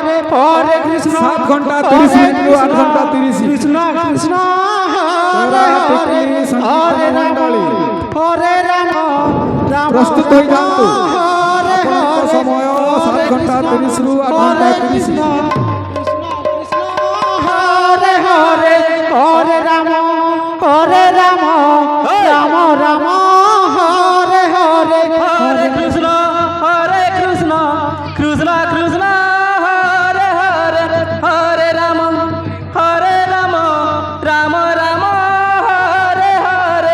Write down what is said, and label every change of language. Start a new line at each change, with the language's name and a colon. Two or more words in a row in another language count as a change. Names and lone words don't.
Sanskrit: হরে কৃষ্ণ
Bangla: 7 ঘন্টা 30 মিনিট 8 ঘন্টা 30
Sanskrit: কৃষ্ণ কৃষ্ণ হরে হরে হরে রাম হরে রাম রাম
Bangla: প্রস্তুত হয়ে যান তো
Sanskrit: হরে
Bangla: আপনার সময় 7 ঘন্টা 30 রু 8 ঘন্টা 30
Sanskrit: হরে হরে হরে রাম রাম রাম হরে হরে হরে কৃষ্ণ কৃষ্ণ কৃষ্ণ হরে হরে হরে রাম রাম রাম হরে হরে